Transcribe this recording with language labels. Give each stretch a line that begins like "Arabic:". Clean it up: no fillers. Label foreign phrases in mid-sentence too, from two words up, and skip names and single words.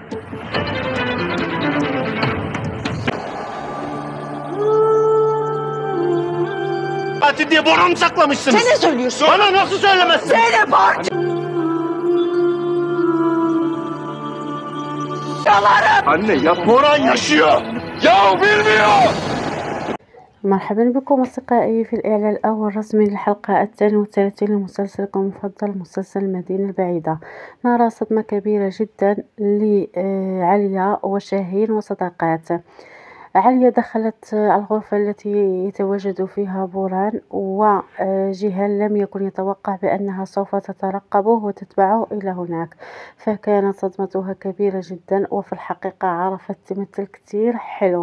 Turkish: Katil diye Boran'ı mı saklamışsınız? Sen ne söylüyorsun? Bana nasıl söylemezsin? Seni parçalarım. Anne yapma. Boran yaşıyor! Ya bilmiyor!
Arabic: مرحبا بكم أصدقائي في الإعلان الأول الرسمي للحلقة 32 لمسلسلكم المفضل مسلسل المدينة البعيدة. نرى صدمة كبيرة جدا لعليا وشاهين وصداقاته. عليا دخلت الغرفة التي يتواجد فيها بوران، وجيهان لم يكن يتوقع بأنها سوف تترقبه وتتبعه إلى هناك، فكانت صدمتها كبيرة جدا، وفي الحقيقة عرفت تمثل كتير حلو.